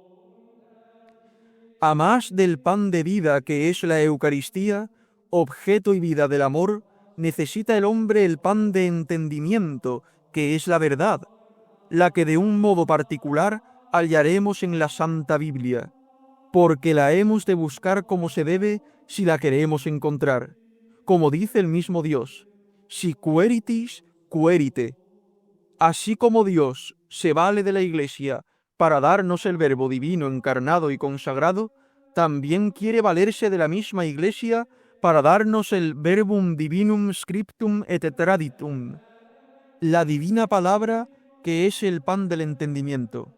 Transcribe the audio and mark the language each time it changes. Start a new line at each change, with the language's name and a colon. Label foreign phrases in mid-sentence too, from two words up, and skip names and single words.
Spanish: A más del pan de vida que es la Eucaristía, objeto y vida del amor, necesita el hombre el pan de entendimiento, que es la verdad, la que de un modo particular hallaremos en la Santa Biblia, porque la hemos de buscar como se debe si la queremos encontrar. Como dice el mismo Dios:
Latin: si queritis, querite.
Spanish: Así como Dios se vale de la Iglesia para darnos el Verbo divino encarnado y consagrado, también quiere valerse de la misma Iglesia para darnos el
Latin: Verbum Divinum Scriptum et Traditum,
Spanish: la divina palabra que es el pan del entendimiento.